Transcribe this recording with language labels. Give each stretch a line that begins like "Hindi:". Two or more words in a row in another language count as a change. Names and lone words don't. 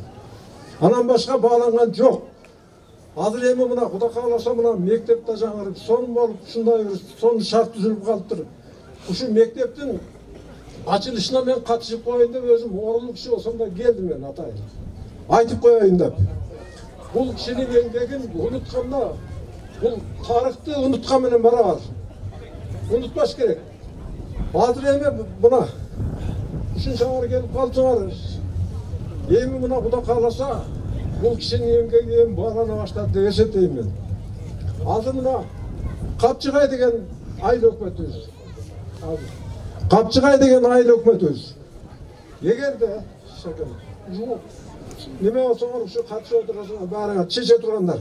Kyrgyz: Анан башка бааланган жок. Азыр эми мына Кудай кааласа мына мектепте жаңырып сон болуп ушундай бир сон шарт түзүлүп калыптыр. Ушу мектептин ачылышына мен катышып коеюн деп өзүм оорулуу киши болсом да келдим мен атайын. Айтып коеюн деп. Бул кишинин эмгегин унутканда бул тарыхты унуткан менен барабар. Унутмаш керек. Азыр эми буна ушунчалар келип калсаңар, эми мына Кудай кааласа бул кишинин эмгеги эми баалана баштады деп эсептейм мен. Азыр мына Капчыгай деген айыл өкмөтүбүз. Капчыгай деген айыл өкмөтүбүз. Эгерде неме болсоңор ушу катышып отурасыңар баарыңар чече тургандар.